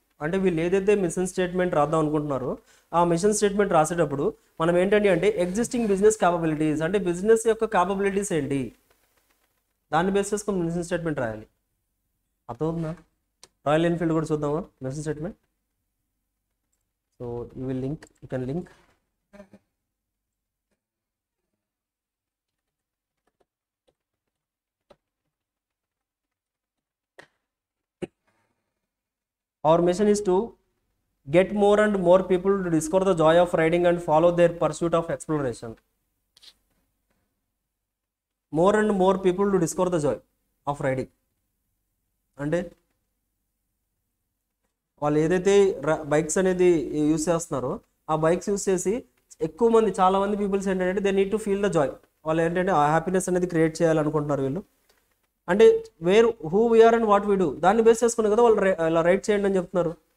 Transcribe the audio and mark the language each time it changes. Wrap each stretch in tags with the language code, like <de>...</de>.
<te>అంటే వీళ్ళు ఏదైతే మిషన్ స్టేట్మెంట్ రాద్దాం అనుకుంటున్నారో ఆ మిషన్ స్టేట్మెంట్ రాసేటప్పుడు మనం ఏంటంటే అంటే ఎగ్జిస్టింగ్ బిజినెస్ క్యాపబిలిటీస్ అంటే బిజినెస్ యొక్క క్యాపబిలిటీస్ ఏంటి దాన్ని బేస్ చేసుకొని మిషన్ స్టేట్మెంట్ రాయాలి. అర్థమవుతుందా? రాయల్ ఎన్ఫీల్డ్ కూడా చూద్దామా mission statement.</te> <en>So you can link our mission is to get more and more people to discover the joy of riding and follow their pursuit of exploration. More and more people to discover the joy of riding.</en> <te>అంటే వాళ్ళు ఏదైతే bikes అనేది use చేస్తున్నారో ఆ bikes use చేసి ఎక్కువ మంది చాలా మంది పీపుల్స్ ఏంటంటే</te> <en>They need to feel the joy.</en> <te>వాళ్ళు ఏంటంటే ఆ హ్యాపీనెస్ అనేది క్రియేట్ చేయాలనుకుంటున్నారు వీళ్ళు. అంటే</te> <en>who we are and what we do</en> <te>దాన్ని బేస్ చేసుకుని కదా వాళ్ళు ఇలా రైడ్ చేయండి అని చెప్తున్నారు.</te>